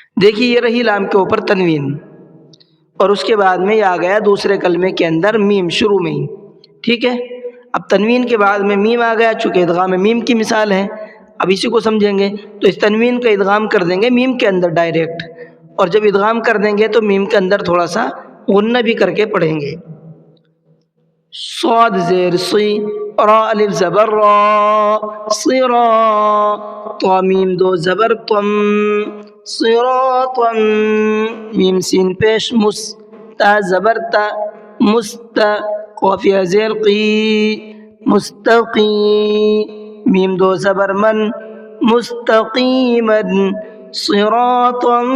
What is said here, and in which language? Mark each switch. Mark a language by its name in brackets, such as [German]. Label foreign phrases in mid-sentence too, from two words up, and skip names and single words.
[Urdu] دیکھیے یہ رہی لام کے اوپر تنوین، اور اس کے بعد میں یہ آ گیا دوسرے کلمے کے اندر میم شروع میں ہی، ٹھیک ہے۔ اب تنوین کے بعد میں میم آ گیا، چونکہ ادغام میم کی مثال ہے، اب اسی کو سمجھیں گے تو اس تنوین کا ادغام کر دیں گے میم کے اندر ڈائریکٹ، اور جب ادغام کر دیں گے تو میم کے اندر تھوڑا سا غنہ بھی کر کے پڑھیں گے۔ صاد زیر صی، را الف زبر را، صرا، طا میم دو زبر طم، صراطا، میم سین پیش مس، تا زبر تا، مست، قافیہ زیر قی، مستقی، میم دو زبر من، مستقیما، صراطا